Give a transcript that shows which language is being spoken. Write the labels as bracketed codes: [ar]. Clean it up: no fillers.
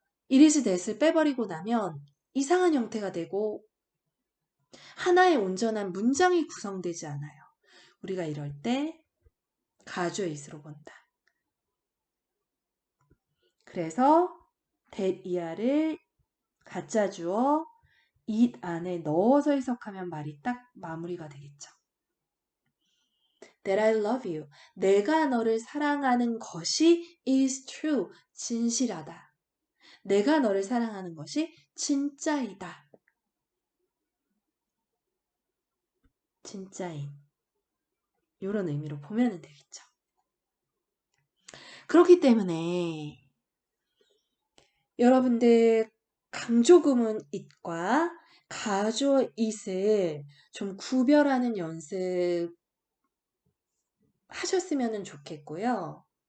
[en] it is that [ko] 을 빼버리고 나면 이상한 형태가 되고 하나의 온전한 문장이 구성되지 않아요. 우리가 이럴 때 가주어 it으로 본다. 그래서 that 이하를 가짜 주어 it 안에 넣어서 해석하면 말이 딱 마무리가 되겠죠. [en] That I love you, [ko] 내가 너를 사랑하는 것이 [en] is true, [ko] 진실하다. 내가 너를 사랑하는 것이 진짜이다. 진짜인. 이런 의미로 보면 되겠죠. 그렇기 때문에 여러분들 강조구문 it과 가주어 it을 좀 구별하는 연습 하셨으면 좋겠고요.